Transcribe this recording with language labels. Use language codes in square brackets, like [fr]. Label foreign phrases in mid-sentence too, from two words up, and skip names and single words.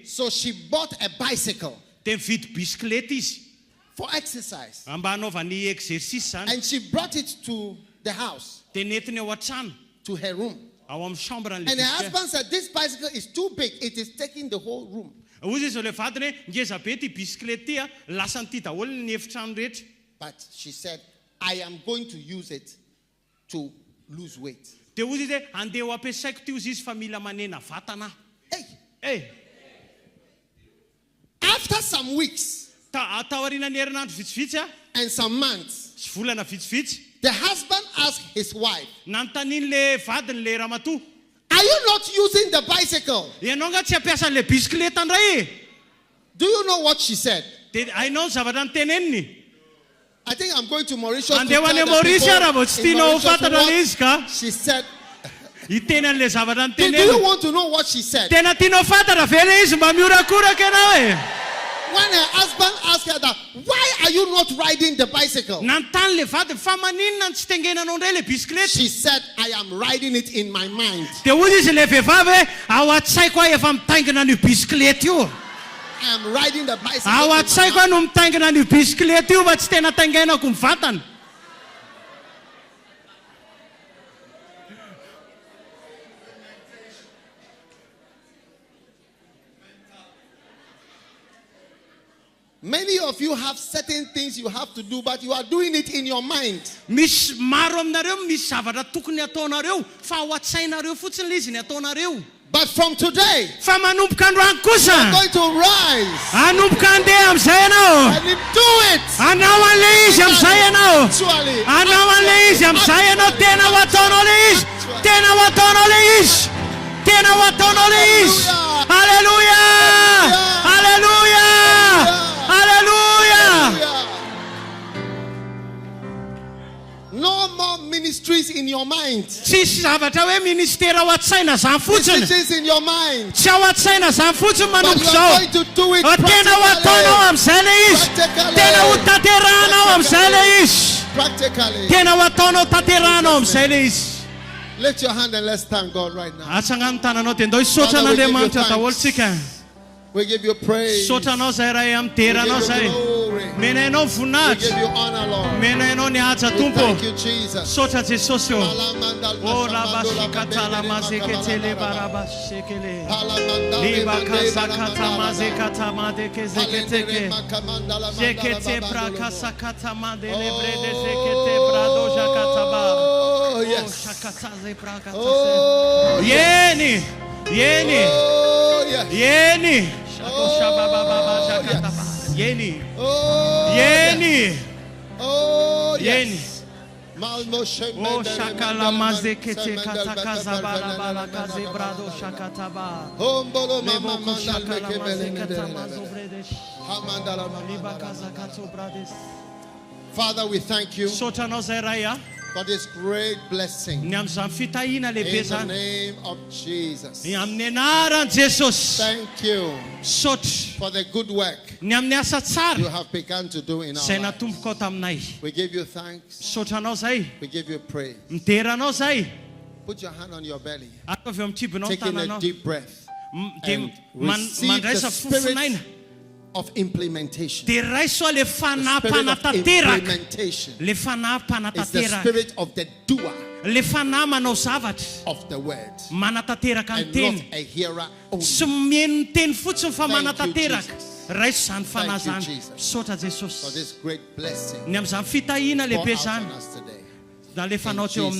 [en] So she bought a bicycle [mg] Dia mividy bisikileta izy. [en] for exercise. [mg] Mba hanaovany exercice zany. [en] And she brought it to the house, [mg] Dia nentiny ao an-trano. [en] to her room. [mg] Ao amin'ny chambre [en] And [mg] an'le [en] her [mg] bisikileta. [en] husband said, this bicycle is too big. It is taking the whole room. [mg] Ozy izy le vadiny hoe ngeza be ty bisikileta ty a, lasa nyty daholo ny efitrano rehetra. [en] But she said, I am going to use it to lose weight. [mg] Dia ozy izy hoe andeha ho ampiasaiko ty ozy izy fa mila manena vatana. [en] Hey. After some weeks [mg] Tao aorianan'ny herinandro vitsivitsy a, [en] and some months, [mg] sy volana vitsivitsy, [en] the husband asked his wife, [mg] nanontaniany le vadiny le ramatoa. [en] are you not using the bicycle? [mg] Ianao nga tsy ampiasa an'le bisikileta ndray e? [en] Do you know what she said? [mg] Dia hainao ny zavatra nyteneniny. [en] I think I'm going to Mauritius. To [mg] Andeha ho any [en] tell the [mg] Mauritius raha [en] people [mg] vao tsy [en] in [mg] tianao ho [en] Mauritius [mg] fantatra [en] what [mg] le izy ka. [en] she said. [mg] Hiteny an'le zavatra [en] Do you [mg] nyteneniny. [en] want to know what she said? [mg] Tena tianao fantatra ve le izy mba miorakoraka ianao e? [en] When her husband asked her that, why are you not riding the bicycle? [mg] Nanontany le vadiny fa maninona tsy tengenanao indray le bisikileta? [en] She said, I am riding it in my mind. [mg] Dia ozy izy le vehivavy hoe ao an-tsaiko aho efa mitaingina an'io bisikileta io. [en] I am riding the bicycle. [mg] Ao an-tsaiko no mitaingina ny bisikileta io fa tsy tena taingainako ny vatana. [en] Many of you have certain things you have to do, but you are doing it in your mind. [mg] Misy maro aminareo misy zavatra tokony ataonareo fa ao an-tsainareo fotsiny izy ny ataonareo. [en] But from today, [mg] Fa manomboka androany kosa, [en] you are going to rise [mg] anomboka andeha am'izay ianao. [en] and do it. [mg] Anao an'le izy am'izay ianao. [en] Actually, [mg] Anao an'le izy am'izay ianao. Tena ho ataonao le izy. Tena ho ataonao le izy. Tena ho ataonao le izy. Halleluja! Halleluja! Halleluja! [en] no more ministries in your mind. [mg] Tsisy zavatra hoe ministera ao an-tsaina zany fotsiny. [en] Decisions in your mind. [mg] Tsy ao an-tsaina zany fotsiny [en] But [mg] manomboka [en] you [mg] zao. [en] are going to do it [mg] Tena ho ataonao am'izay le izy. Tena ho tanterahanao am'izay le izy. [en] practically. [mg] Tena ho ataonao tanterahanao am'izay le izy. [en] Lift your hand and let's thank God right now. [mg] Atsangano tananao dia andao hisaotra an'Andriamanitra daholotsika. [en] We give you praise. [mg] Saotranao zay ray amin'ny teranao zay. Menainao [en] We [mg] voninahitra. [en] give you honor, Lord. [mg] Menainao ny haja [en] We [mg] Tompo. [en] thank you, Jesus. [mg] Saotra Jesosy eo. O labashikatala mazeketele barabashekele. Libakazakata mazekata madekezeketeke. Zekete brakasakata madele brede zekete brado jakataba. [en] Oh, yes. Shakataze brakatase. Oh, Yeni. Yeni. oh, yes. Yeni. Oh, Shakoshababa Yeni. Oh, Yeni. oh, Yeni. yes. Malmo O shemendele shakala mandala mazekete mandala katakaza mandala bala mandala kaze mandala brado mandala. shakataba. Hombolo mama Leboko mandala shakala kebele mazekata mandala. mazobredesh. Hamandala Libakaza mandala. kato brades. Father, we thank you [mg] Sotranao zay raya. [en] for this great blessing. [mg] Ny am'izany fitahina lehibe [en] In the [mg] zany. [en] name of Jesus. [mg] Ny amin'ny anaran'i Jesosy. [en] Thank you [mg] Sotry. [en] for the good work [mg] Ny amin'ny asa [en] you [mg] tsara [en] have begun to do in our [mg] zay [en] lives. [mg] natomboko ao taminay. [en] We give you thanks. [mg] Sotranao zay. [en] We give you praise. [mg] Miteranao zay. [en] Put your hand on your belly. [mg] Atao avy am'tribonao ny [en] Take in a [mg] tananao. [en] deep breath [mg] Dia [en] and receive the [mg] mandraisa fofinaina. [en] spirit of implementation. [mg] Dia raiso le [en] The spirit of [mg] fanahy-panatanteraka. [en] implementation [mg] Le fanahy [en] is the [mg] panatanteraka. [en] spirit of the doer [mg] Le fanahy manao zavatra. [en] of the word [mg] Manatanteraka ny [en] and [mg] teny. [en] not a hearer only. [mg] Tsy mihaino ny teny fotsiny fa [en] Thank you, [mg] manatanteraka. [en] Jesus. [mg] Raiso zany fanahy [en] Thank you, [mg] zany. [en] Jesus. [mg] Saotra [en] For [mg] Jesosy. [en] this great blessing [mg] Ny am'izany fitahina [en] pour [mg] lehibe [en] out on [mg] zany. [en] us today. [mg] Na le fanao teo [en] Jesus'